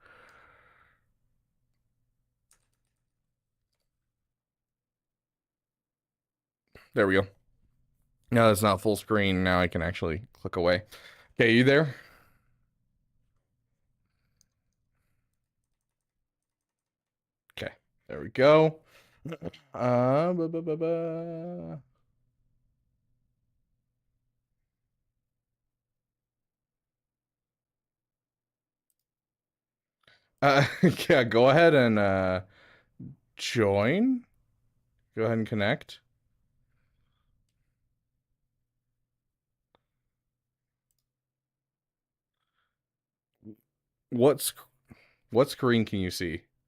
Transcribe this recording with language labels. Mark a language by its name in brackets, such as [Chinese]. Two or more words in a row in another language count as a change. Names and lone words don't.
[English] There we go. Now that's not full screen. Now I can actually click away. Okay, you there? Okay, there we go. Uh, ba, ba, ba, ba. Yeah, go ahead and join. Go ahead and connect. What screen can you see?